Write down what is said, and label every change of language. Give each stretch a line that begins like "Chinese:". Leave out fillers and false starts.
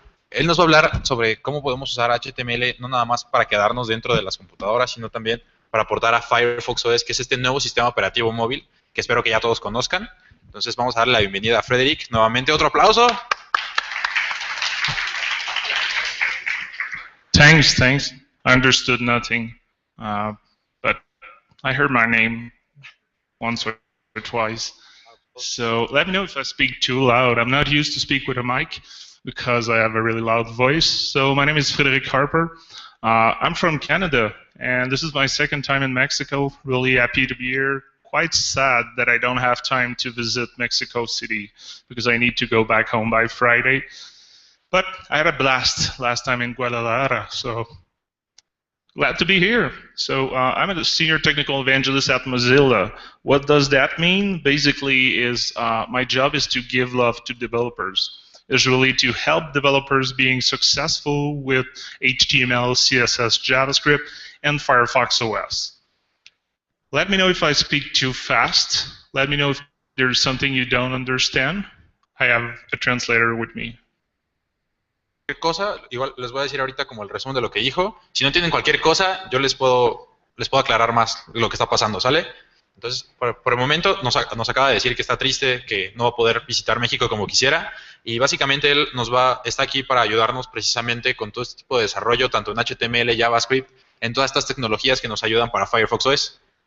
Spanish: Él nos va a hablar sobre cómo podemos usar HTML no nada más para quedarnos dentro de las computadoras, sino también para aportar a Firefox OS, que es este nuevo sistema operativo móvil que espero que ya todos conozcan. Entonces vamos a darle la bienvenida a Frédéric. Nuevamente otro aplauso.
English: Thanks. I understood nothing, but I heard my name once or twice. So let me know if I speak too loud. I'm not used to speak with a mic because I have a really loud voice. So my name is Frédéric Harper. I'm from Canada, and this is my second time in Mexico. Really happy to be here. Quite sad that I don't have time to visit Mexico City because I need to go back home by Friday. But I had a blast last time in Guadalajara, so glad to be here. So I'm a senior technical evangelist at Mozilla. What does that mean? Basically is my job is to give love to developers. It's really to help developers being successful with HTML, CSS, JavaScript, and Firefox OS. Let me know if I speak too fast. Let me know if there's something you don't understand. I have a translator with me.
Spanish: Cualquier cosa, igual les voy a decir ahorita como el resumen de lo que dijo. Si no entienden cualquier cosa, yo les puedo aclarar más lo que está pasando, ¿sale? Entonces, por el momento nos acaba de decir que está triste, que no va a poder visitar México como quisiera, y básicamente él está aquí para ayudarnos precisamente con todo este tipo de desarrollo, tanto en HTML, JavaScript, en todas estas tecnologías que nos ayudan para Firefox OS.